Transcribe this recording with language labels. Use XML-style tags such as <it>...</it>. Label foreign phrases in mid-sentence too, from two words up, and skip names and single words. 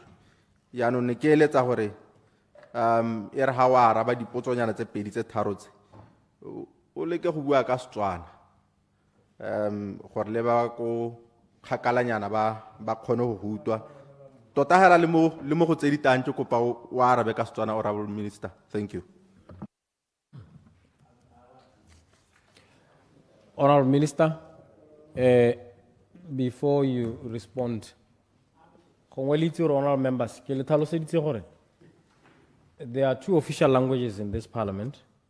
<tn>Yaanong ne ke eletsa gore e re ha wa araba dipotsonyana tse pedi tse tharo tse o leke go bua ka Setswana gore le ba ko kgakalanyana ba kgone go hutwa tota hela le mo go tse ditang ke kopa o arabe ka Setswana,</tn> <en>Honorable Minister. Thank you. Honorable Minister, before you respond, honorable members, there are two official languages in this parliament.</en>